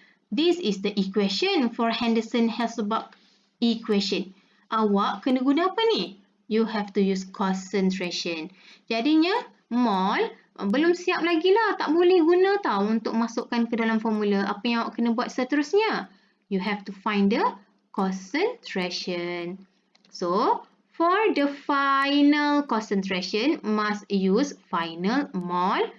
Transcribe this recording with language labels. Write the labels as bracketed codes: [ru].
[en] This is the equation for Henderson-Hasselbalch equation. [ms] Awak kena guna apa ni? [en] You have to use concentration. [ms] Jadinya, mol belum siap lagi lah. Tak boleh guna tau untuk masukkan ke dalam formula. Apa yang awak kena buat seterusnya? [en] You have to find the concentration. So, for the final concentration, must use final mol.